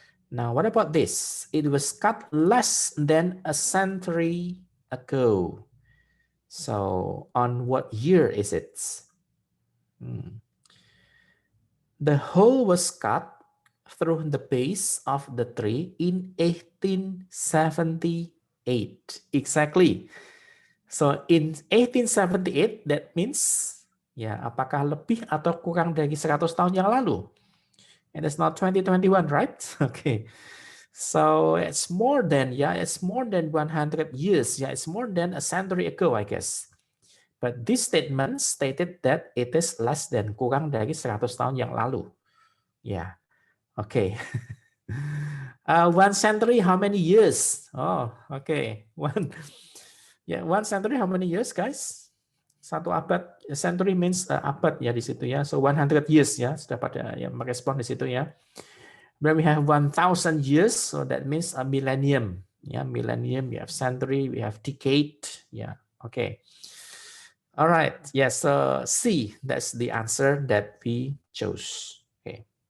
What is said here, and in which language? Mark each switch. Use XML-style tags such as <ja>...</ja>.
<en>Now, what about this? It was cut less than a century ago. So on what year is it? The hole was cut through the base of the tree in 1878. Exactly. So in 1878, that means,</en> <id>ya, apakah lebih atau kurang dari 100 tahun yang lalu?</id> <en>And it's not 2021, right? Okay. So it's more than, it's more than 100 years. Yeah, it's more than a century ago, I guess. But this statement stated that it is less than,</en> <id>kurang dari 100 tahun yang lalu.</id> <en>Yeah. Okay. 1 century, how many years? Oh, okay. One century, how many years, guys?</en> <id>Satu abad.</id> <en>A century means</en> <id>abad ya di situ ya.</id> <en>So 100 years</en> <id>ya, sudah pada ya merespon di situ ya.</id> <en>When we have 1,000 years, so that means a millennium. Yeah, millennium, we have century, we have decade. Yeah, okay. All right, yes, C, that's the answer that we chose. Okay.</en>